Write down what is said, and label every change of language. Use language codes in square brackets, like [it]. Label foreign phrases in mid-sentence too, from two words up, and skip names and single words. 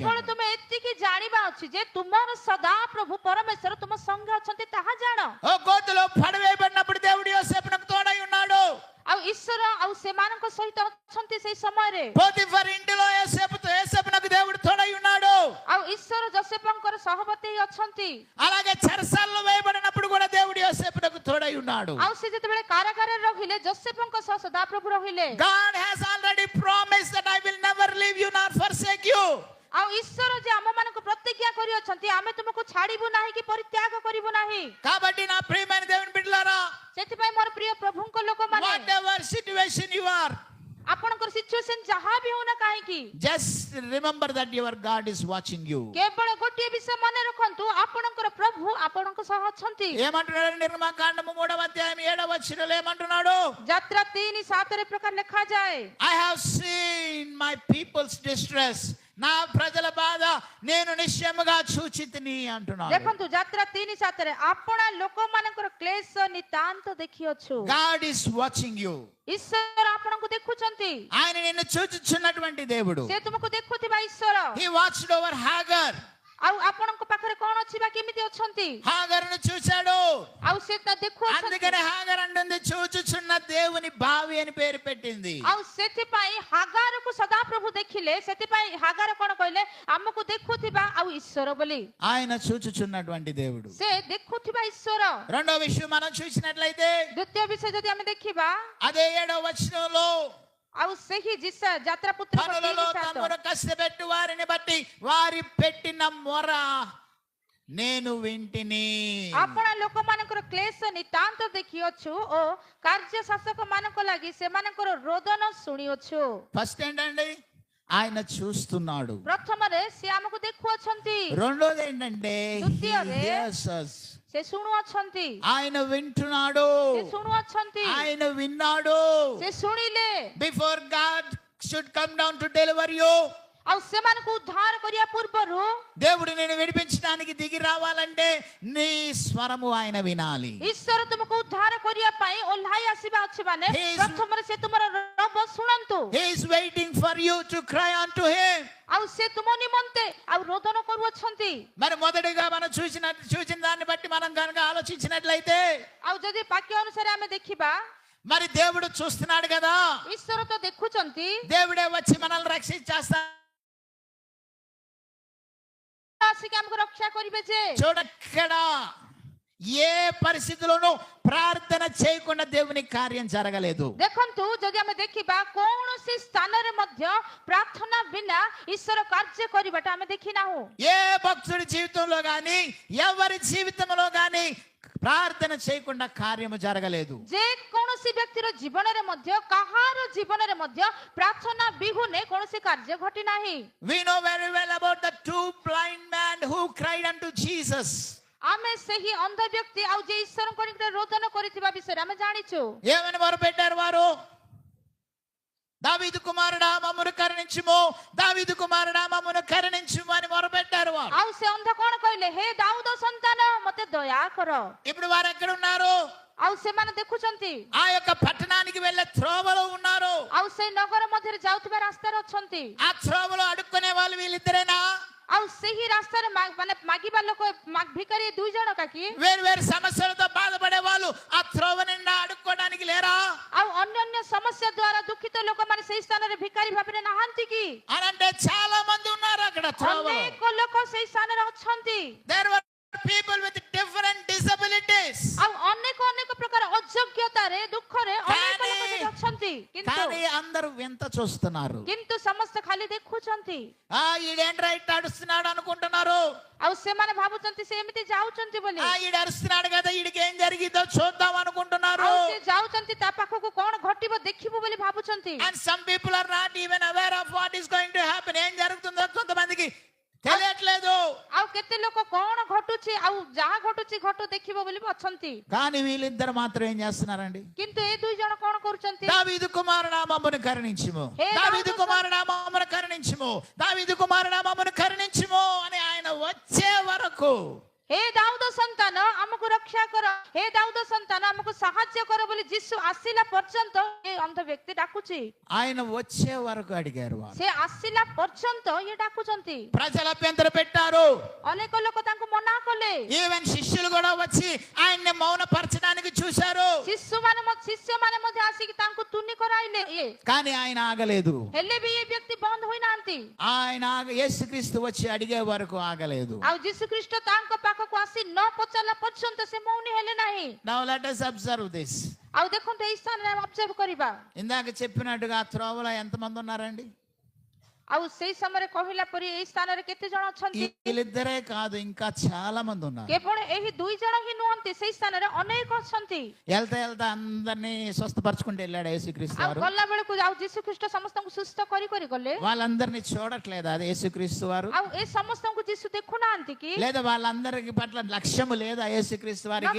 [or] କେବଳ ତୁମେ ଏତିକି ଜାଣିବା ଅଛି ଯେ ତୁମର ସଦା ପ୍ରଭୁ ପରମେଶ୍ୱର ତୁମ ସଙ୍ଗେ ଅଛନ୍ତି, ତାହା ଜାଣ। [te] ఓ గోతులో పడవేయబడినప్పుడు దేవుడు యోసేపునకు తోడై ఉన్నాడు. [or] ଆଉ ଈଶ୍ୱର ଆଉ ସେମାନଙ୍କ ସହିତ ଅଛନ୍ତି ସେଇ ସମୟରେ, [te] పోతిఫర్ ఇంటిలో యోసేపునకు దేవుడు తోడై ఉన్నాడు. [or] ଆଉ ଈଶ୍ୱର ଯୋସେଫଙ୍କର ସହବର୍ତ୍ତୀ ଅଛନ୍ତି। [te] అలాగే చెరసాలలో వేయబడినప్పుడు కూడా దేవుడు యోసేపునకు తోడై ఉన్నాడు. [or] ଆଉ ସେ ଯେତେବେଳେ କାରାଗାରରେ ରହିଲେ ଯୋସେଫଙ୍କ ସହ ସଦାପ୍ରଭୁ ରହିଲେ। [en] God has already promised that I will never leave you nor forsake you. [or] ଆଉ ଈଶ୍ୱର ଯେ ଆମମାନଙ୍କୁ ପ୍ରତିଜ୍ଞା କରିଅଛନ୍ତି, ଆମେ ତୁମକୁ ଛାଡ଼ିବୁ ନାହିଁ କି ପରିତ୍ୟାଗ କରିବୁ ନାହିଁ। [te] కాబట్టి నా ప్రియమైన దేవుని బిడ్డలారా, [or] ସେଥିପାଇଁ ମୋର ପ୍ରିୟ ପ୍ରଭୁଙ୍କ ଲୋକମାନେ, [en] whatever situation you are, [or] ଆପଣଙ୍କର ସିଚୁଏସନ ଯାହା ବି ହଉନା କାହିଁକି, [en] just remember that your God is watching you. [or] କେବଳ ଗୋଟିଏ ବିଷୟ ମନେ ରଖନ୍ତୁ, ଆପଣଙ୍କର ପ୍ରଭୁ ଆପଣଙ୍କ ସହ ଅଛନ୍ତି। [te] ఏమంటున్నాడు నిర్గమకాండము 3:7 ఏమంటున్నాడు? [or] ଯାତ୍ରା 3:7 ପ୍ରକାର ଲେଖାଯାଏ, [en] I have seen my people's distress. [te] నా ప్రజల బాధ నేను నిశ్చయముగా చూచితిని అంటున్నాడు. [or] ଦେଖନ୍ତୁ ଯାତ୍ରା 3:7, ଆପଣା ଲୋକମାନଙ୍କର କ୍ଲେଶ ନିତାନ୍ତ ଦେଖିଅଛୁ। [en] God is watching you. [or] ଈଶ୍ୱର ଆପଣଙ୍କୁ ଦେଖୁଛନ୍ତି, [te] ఆయన నిన్ను చూచుచున్నటువంటి దేవుడు. [or] ସେ ତୁମକୁ ଦେଖୁଥିବା ଈଶ୍ୱର। [en] He watched over Hagar. [or] ଆଉ ଆପଣଙ୍କ ପାଖରେ କଣ ଅଛି ବା କେମିତି ଅଛନ୍ତି, [te] హాగరును చూశాడు. [or] ଆଉ ସେ ତା ଦେଖୁଅଛନ୍ତି। [te] అందుకని హాగర్ అంటుంది చూచుచున్న దేవుని బావి అని పేరు పెట్టింది. [or] ଆଉ ସେଥିପାଇଁ ହାଗାରକୁ ସଦାପ୍ରଭୁ ଦେଖିଲେ, ସେଥିପାଇଁ ହାଗାର କଣ କହିଲେ, ଆମକୁ ଦେଖୁଥିବା ଆଉ ଈଶ୍ୱର ବୋଲି। [te] ఆయన చూచుచున్నటువంటి దేవుడు. [or] ସେ ଦେଖୁଥିବା ଈଶ୍ୱର। [te] రెండో విషయం మనం చూసినట్లయితే [or] ଦ୍ୱିତୀୟ ବିଷୟ ଯଦି ଆମେ ଦେଖିବା, [te] అదే 7వ వచనంలో [or] ଆଉ ସେହି ଯାତ୍ରା ପୁତ୍ର [te] పనులలో తమను కష్టపెట్టు వారిని బట్టి వారి పెట్టిన మొర నేను వింటిని. [or] ଆପଣ ଲୋକମାନଙ୍କର କ୍ଲେଶ ନିତାନ୍ତ ଦେଖିଅଛୁ ଓ କାର୍ଯ୍ୟ ଶାସକ ମାନଙ୍କ ଲାଗି ସେମାନଙ୍କର ରୋଦନ ଶୁଣିଅଛୁ। [te] ఫస్ట్ ఏంటండి, ఆయన చూస్తున్నాడు. [or] ପ୍ରଥମରେ ସେ ଆମକୁ ଦେଖୁଅଛନ୍ତି, [te] రెండోది ఏంటంటే [or] ଦ୍ୱିତୀୟରେ [en] he hears us. [or] ସେ ଶୁଣୁଅଛନ୍ତି, [te] ఆయన వింటున్నాడు, [or] ସେ ଶୁଣୁଅଛନ୍ତି, [te] ఆయన విన్నాడు. [or] ସେ ଶୁଣିଲେ। [en] Before God should come down to deliver you, [or] ଆଉ ସେମାନଙ୍କୁ ଉଦ୍ଧାର କରିବା ପୂର୍ବରୁ [te] దేవుడు నేను విడిపించడానికి దిగి రావాలంటే నీ స్వరము ఆయన వినాలి. [or] ଈଶ୍ୱର ତୁମକୁ ଉଦ୍ଧାର କରିବା ପାଇଁ ଓହ୍ଲାଇ ଆସିବା ଅଛି ମାନେ [en] He is- [or] ପ୍ରଥମରେ ସେ ତୁମର ରବ ଶୁଣନ୍ତୁ। [en] He is waiting for you to cry unto him. [or] ଆଉ ସେ ତୁମ ନିମନ୍ତେ ଆଉ ରୋଦନ କରୁଅଛନ୍ତି। [te] మరి మొదటిగా మనం చూసిన దాన్ని బట్టి మనం కనుక ఆలోచించినట్లయితే [or] ଆଉ ଯଦି ବାକ୍ୟ ଅନୁସାରେ ଆମେ ଦେଖିବା, [te] మరి దేవుడు చూస్తున్నాడు కదా, [or] ଈଶ୍ୱର ତ ଦେଖୁଛନ୍ତି, [te] దేవుడే వచ్చి మనల్ని రక్షించేస్తా. [or] ଆସିକି ଆମକୁ ରକ୍ଷା କରିବେ ଯେ। [te] చూడక్కడ ఏ పరిస్థితుల్లోనూ ప్రార్థన చేయకుండా దేవుని కార్యం జరగలేదు. [or] ଦେଖନ୍ତୁ, ଯଦି ଆମେ ଦେଖିବା କୌଣସି ସ୍ଥାନରେ ମଧ୍ୟ ପ୍ରାର୍ଥନା ବିନା ଈଶ୍ୱର କାର୍ଯ୍ୟ କରିବାଟା ଆମେ ଦେଖିନାହୁଁ। [te] ఏ భక్తుడి జీవితంలో గాని ఎవరి జీవితంలో గాని ప్రార్థన చేయకుండా కార్యము జరగలేదు. [or] ଯେ କୌଣସି ବ୍ୟକ୍ତିର ଜୀବନରେ ମଧ୍ୟ କାହାର ଜୀବନରେ ମଧ୍ୟ ପ୍ରାର୍ଥନା ବିହୁନେ କୌଣସି କାର୍ଯ୍ୟ ଘଟି ନାହିଁ। [en] We know very well about the two blind men who cried unto Jesus. [or] ଆମେ ସେହି ଅନ୍ଧ ବ୍ୟକ୍ତି ଆଉ ଯେ ଈଶ୍ୱରଙ୍କ ନିକଟରେ ରୋଦନ କରିଥିବା ବିଷୟରେ ଆମେ ଜାଣିଛୁ। [te] ఏమని మొరపెట్టారు వారు? దావీదు కుమారుడా మమ్మను కరుణించుము, దావీదు కుమారుడా మమ్మను కరుణించుము అని మొరపెట్టారు వారు. [or] ଆଉ ସେ ଅନ୍ଧ କଣ କହିଲେ? ହେ ଦାଉଦ ସନ୍ତାନ, ମତେ ଦୟା କର। [te] ఇప్పుడు వారు ఎక్కడ ఉన్నారు? [or] ଆଉ ସେମାନେ ଦେଖୁଛନ୍ତି, [te] ఆ యొక్క పట్టణానికి వెళ్ళే త్రోవలో ఉన్నారు. [or] ଆଉ ସେଇ ନଗର ମଧ୍ୟରେ ଯାଉଥିବା ରାସ୍ତାରେ ଅଛନ୍ତି। [te] ఆ త్రోవలో అడుక్కునే వాళ్ళు వీళ్ళిద్దరేనా? [or] ଆଉ ସେହି ରାସ୍ତାରେ ମାନେ ମାଗିବା ଲୋକ ଭିକାରୀ ଦୁଇ ଜଣ କାକି? [te] వేరు వేరు సమస్యలతో బాధపడే వాళ్ళు ఆ త్రోవ నిండా అడుక్కోవడానికి లేరా? [or] ଆଉ ଅନ୍ୟାନ୍ୟ ସମସ୍ୟା ଦ୍ୱାରା ଦୁଃଖିତ ଲୋକମାନେ ସେହି ସ୍ଥାନରେ ଭିକାରୀ ଭାବରେ ନାହାନ୍ତି କି? [te] అనంటే చాలా మంది ఉన్నారు అక్కడ త్రోవలో. [or] ଅନେକ ଲୋକ ସେହି ସ୍ଥାନରେ ଅଛନ୍ତି। [en] There were people with different disabilities. [or] ଆଉ ଅନେକ ଅନେକ ପ୍ରକାର ଅଯୋଗ୍ୟତାରେ ଦୁଃଖରେ ଅନେକ ଲୋକ ସେଠି ଅଛନ୍ତି। [te] కానీ అందరూ వింత చూస్తున్నారు. [or] କିନ୍ତୁ ସମସ୍ତେ ଖାଲି ଦେଖୁଛନ୍ତି। [te] ఈడేంట్రా ఇట్లా అడుస్తున్నాడు అనుకుంటున్నారు. [or] ଆଉ ସେମାନେ ଭାବୁଛନ୍ତି ସେ ଏମିତି ଯାଉଛନ୍ତି ବୋଲି। [te] ఈడు అరుస్తున్నాడు కదా, ఈడికి ఏం జరిగిందో చూద్దాం అనుకుంటున్నారు. [or] ଆଉ ସେ ଯାଉଛନ୍ତି ତା ପାଖକୁ କଣ ଘଟିବ ଦେଖିବୁ ବୋଲି ଭାବୁଛନ୍ତି। [en] And some people are not even aware of what is going to happen. [te] ఏం జరుగుతుందో కొంతమందికి తెలియట్లేదు. [or] ଆଉ କେତେ ଲୋକ କଣ ଘଟୁଛି ଆଉ ଯାହା ଘଟୁଛି ଘଟୁ ଦେଖିବ ବୋଲି ଅଛନ୍ତି। [te] కానీ వీళ్ళిద్దరు మాత్రం ఏం చేస్తున్నారండి? [or] କିନ୍ତୁ ଏ ଦୁଇ ଜଣ କଣ କରୁଛନ୍ତି? [te] దావీదు కుమారుడా మమ్మను కరుణించుము, దావీదు కుమారుడా మమ్మను కరుణించుము, దావీదు కుమారుడా మమ్మను కరుణించుము అని ఆయన వచ్చే వరకు, [or] ହେ ଦାଉଦ ସନ୍ତାନ ଆମକୁ ରକ୍ଷା କର, ହେ ଦାଉଦ ସନ୍ତାନ ଆମକୁ ସାହାଯ୍ୟ କର ବୋଲି ଯୀଶୁ ଆସିଲା ପର୍ଯ୍ୟନ୍ତ ଏ ଅନ୍ଧ ବ୍ୟକ୍ତି ଡାକୁଛି। [te] ఆయన వచ్చే వరకు అడిగారు వారు. [or] ସେ ଆସିଲା ପର୍ଯ୍ୟନ୍ତ ଇଏ ଡାକୁଛନ୍ତି। [te] ప్రజలు అభ్యంతర పెట్టారు. [or] ଅନେକ ଲୋକ ତାଙ୍କୁ ମନା କଲେ। [te] ఈవెన్ శిష్యులు కూడా వచ్చి ఆయన్ని మౌనపరచడానికి చూశారు. [or] ଶିଷ୍ୟମାନେ ମଧ୍ୟ ଆସିକି ତାଙ୍କୁ ତୁନି କରାଇଲେ, [te] కానీ ఆయన ఆగలేదు. [or] ହେଲେ ବି ଏ ବ୍ୟକ୍ତି ବନ୍ଦ ହୋଇନାହାନ୍ତି। [te] ఆయన యేసుక్రీస్తు వచ్చి అడిగే వరకు ఆగలేదు. [or] ଆଉ ଯୀଶୁ ଖ୍ରୀଷ୍ଟ ତାଙ୍କ ପାଖକୁ ଆସି ନ ପଚାରିଲା ପର୍ଯ୍ୟନ୍ତ ସେ ମୌନି ହେଲେ ନାହିଁ। [en] Now let us observe this. [or] ଆଉ ଦେଖନ୍ତୁ ଏଇ ସ୍ଥାନରେ ଅବଜର୍ଭ କରିବା। [te] ఇందాక చెప్పినట్టుగా ఆ త్రోవలో ఎంతమంది ఉన్నారండి? [or] ଆଉ ସେଇ ସମୟରେ କହିଲା ପରି ଏଇ ସ୍ଥାନରେ କେତେ ଜଣ ଅଛନ୍ତି? [te] వీళ్ళిద్దరే కాదు, ఇంకా చాలా మంది ఉన్నారు. [or] କେବଳ ଏହି ଦୁଇ ଜଣ ହିଁ ନୁହନ୍ତି, ସେଇ ସ୍ଥାନରେ ଅନେକ ଅଛନ୍ତି। [te] వెళ్తా వెళ్తా అందరినీ స్వస్థపరచుకుంటూ వెళ్ళాడు యేసుక్రీస్తు [or] ଆଉ [te] వారు. [or] ଗଲା ବେଳକୁ ଆଉ ଯୀଶୁ ଖ୍ରୀଷ୍ଟ ସମସ୍ତଙ୍କୁ ସୁସ୍ଥ କରି କରି ଗଲେ। [te] వాళ్ళందరినీ చూడట్లేదు అది యేసుక్రీస్తు వారు? [or] ଆଉ ଏ ସମସ୍ତଙ୍କୁ ଯୀଶୁ ଦେଖୁନାହାନ୍ତି କି? [te] లేదా వాళ్ళందరికి పట్ల లక్ష్యము లేదా యేసుక్రీస్తు వారికి?